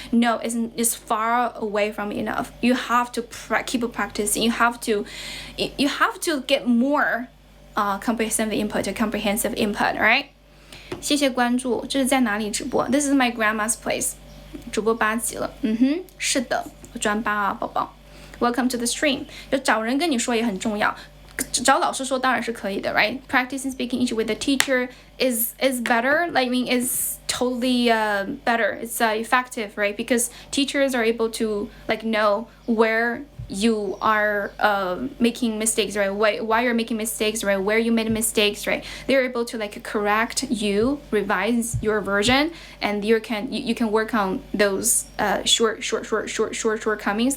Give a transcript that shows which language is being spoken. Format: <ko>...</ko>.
<en>No, it's far away from enough. You have to keep practicing. You have to get more comprehensive input, right?</en> <zh>谢谢关注。这是在哪里直播?</zh> <en>This is my grandma's place.</en> <zh>主播8级了。是的，我专8啊，宝宝。</zh> <en>Welcome to the stream.</en> <zh>就找人跟你说也很重要，找老师说当然是可以的</zh> <en>right? Practicing speaking English with a teacher is better. Is totally better. It's effective, right? Because teachers are able to know where you are making mistakes, right? Why you're making mistakes, right? Where you made mistakes, right? They're able to correct you, revise your version, and you can work on those shortcomings.</en>